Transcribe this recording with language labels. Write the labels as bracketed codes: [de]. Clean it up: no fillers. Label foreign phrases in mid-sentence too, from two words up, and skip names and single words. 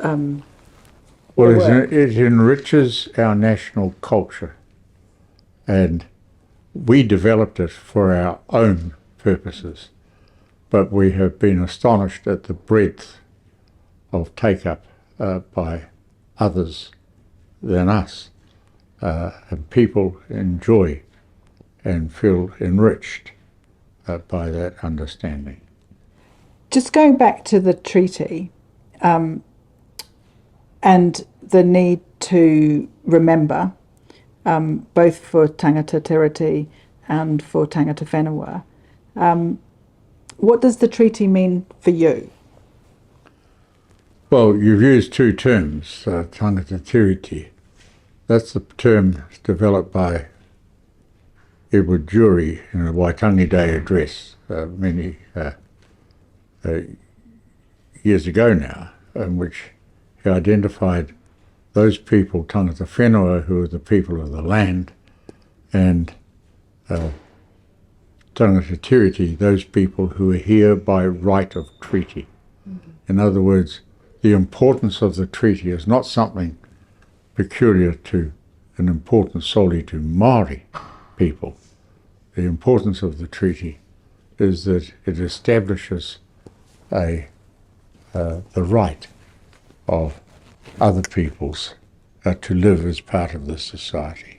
[en] it enriches our national culture, and we developed it for our own purposes, but we have been astonished at the breadth of take-up by others than us, and people enjoy and feel enriched by that understanding. Just going back to the treaty and the need to remember, both for [mi] tangata tiriti [en] and for [mi] tangata whenua, [en] what does the treaty mean for you? Well, you've used two terms, [mi] tangata tiriti. [en] That's the term developed by Edward Jury in a Waitangi Day address many years ago now, in which he identified those people, [mi] tangata whenua, [en] who are the people of the land, and [mi] tangata tiriti, [en] those people who are here by right of treaty. Mm-hmm. In other words, the importance of the treaty is not something peculiar to and important solely to Māori people. The importance of the treaty is that it establishes the right of other peoples to live as part of this society.